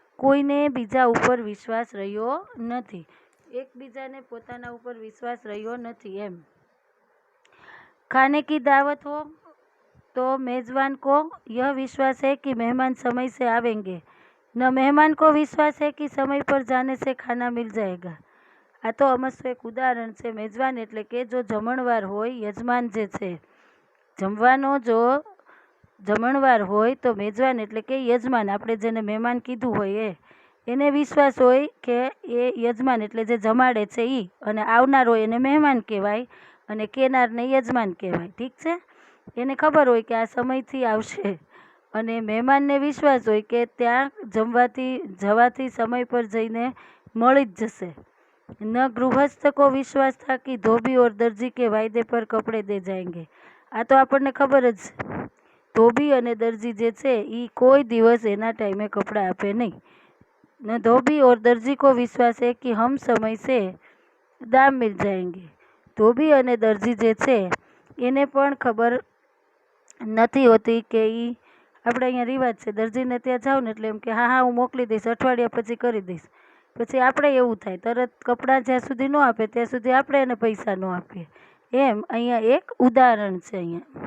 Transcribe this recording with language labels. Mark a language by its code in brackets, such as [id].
[gu] કોઈને બીજા ઉપર વિશ્વાસ રહ્યો નથી, એકબીજાને પોતાના ઉપર વિશ્વાસ રહ્યો નથી એમ। [hi] खाने की दावत हो तो मेजबान को यह विश्वास है कि मेहमान समय से आवेंगे, न मेहमान को विश्वास है कि समय पर जाने से खाना मिल जाएगा। [gu] આ તો અમસ્તું એક ઉદાહરણ છે। મેજબાન એટલે કે જો જમણવાર હોય, યજમાન જે છે, જમવાનો જો જમણવાર હોય તો મેજબાન એટલે કે યજમાન, આપણે જેને મહેમાન કીધું હોય એને વિશ્વાસ હોય કે એ યજમાન એટલે જે જમાડે છે એ, અને આવનાર હોય એને મહેમાન કહેવાય અને કેનારને યજમાન કહેવાય, ઠીક છે? એને ખબર હોય કે આ સમયથી આવશે અને મહેમાનને વિશ્વાસ હોય કે ત્યાં જવાથી સમય પર જઈને મળી જ જશે। [hi] न गृहस्थ को विश्वास था कि धोबी और दर्जी के वायदे पर कपड़े दे जाएंगे। [gu] આ તો આપણને ખબર જ છે, ધોબી અને દરજી જે છે એ કોઈ દિવસ એના ટાઈમે કપડાં આપે નહીં। [hi] न धोबी और दर्जी को विश्वास है कि हम समय से दाम मिल जाएंगे। [gu] ધોબી અને દરજી જે છે એને પણ ખબર નથી હોતી કે આપણે અહીંયા રિવાજ છે, દરજીને ત્યાં જાવ ને એટલે એમ કે હા હું મોકલી દઈશ, અઠવાડિયા પછી કરી દઈશ। પછી આપણે એવું થાય, તરત કપડાં જ્યાં સુધી ન આપે ત્યાં સુધી આપણે એને પૈસા ન આપીએ। એમ અહીંયા એક ઉદાહરણ છે અહીંયા।